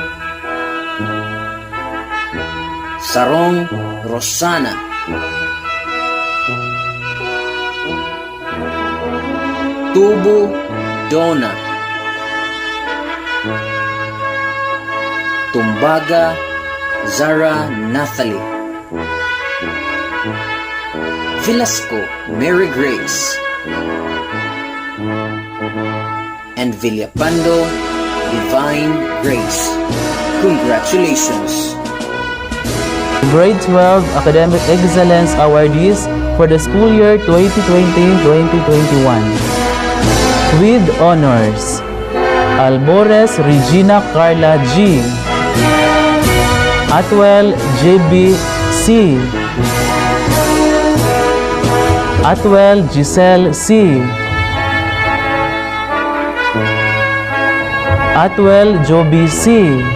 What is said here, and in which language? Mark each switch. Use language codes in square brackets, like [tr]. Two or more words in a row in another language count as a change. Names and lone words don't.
[en] Sarong Rosana, Tubo Donna, Tumbaga Zara Nathalie, Velasco Mary Grace, and Villapando Divine Grace. Congratulations! Grade 12 Academic Excellence Awardees for the school year 2020-2021. With honors, Albores Regina Carla G. Atwell JB C. Atwell Giselle C. Atwell Joby C.